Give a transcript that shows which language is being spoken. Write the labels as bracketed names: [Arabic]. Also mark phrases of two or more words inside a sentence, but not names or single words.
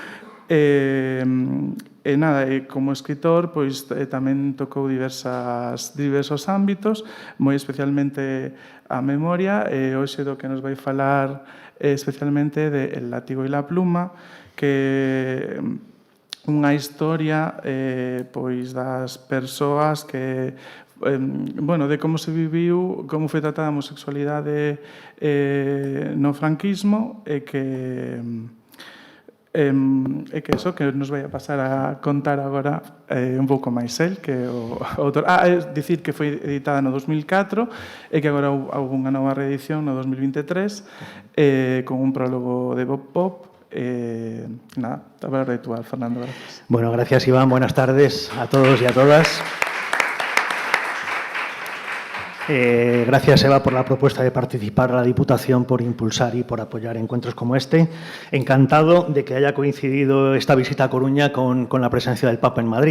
[Galician] Como escritor, pois tamén tocou diversos ámbitos, moi especialmente a memoria, e hoxe do que nos vai falar especialmente de El látigo e la pluma, que unha historia pois das persoas que de como se viviu, como foi tratada a homosexualidade no franquismo, e que eso que nos vai a pasar a contar agora un pouco máis el, que o autor. Dicir que foi editada no 2004 e que agora houve unha nova reedición no 2023 con un prólogo de Bob Pop. Nada, a palabra ritual, Fernando, gracias. [Spanish] Bueno, gracias, Iván. Buenas tardes a todos y a todas. Gracias, Eva, por la propuesta de participar a la Diputación, por impulsar y por apoyar encuentros como este. Encantado de que haya coincidido esta visita a Coruña con la presencia del Papa en Madrid.